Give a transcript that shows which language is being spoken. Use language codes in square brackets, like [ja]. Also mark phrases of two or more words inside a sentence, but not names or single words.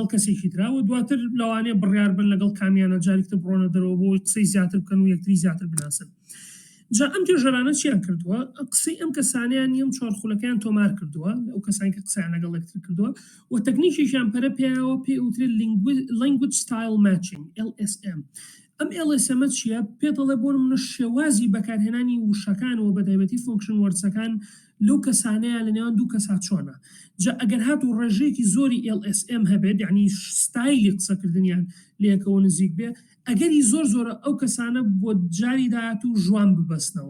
[ckb] کەسێکی تراوە دواتر لەوانەیە بڕیار بن لەگەڵ کامیانە جارێکتر بڕۆنە دەرەوە بۆی قسەی زیاتر بکەن و یەکتری زیاتر بناسن جا ئەم توێژەرانە چیان کردووە قسەی ئەم کەسانیان نیەم چوار خولەکەیان تۆمار کردووە ئەو کەسانی کە قسەیان لەگەڵ یەکتر کردووە و تەکنیکیشیان پەرە پێیەوە پێوترێت [en] language style matching [ckb] LSM ئەم LSM چیە پێدەڵێ بۆ نمونە شێوازی بەکارهێنانی وشەکان و بەتایبەتی [en] function wordsەکان [ckb] لەو کەسانەیە لە نێوان دوو کەسا چۆنە جا ئەگەر هاتوو ڕێژەیەکی زۆری LSM هەبێت یعنی ستایلی قسەکردنیان لێکەوە نزیک بێ ئەگەری زۆرە ئەو کەسانە بۆ جاری داهاتوو ژوان ببەستنەوە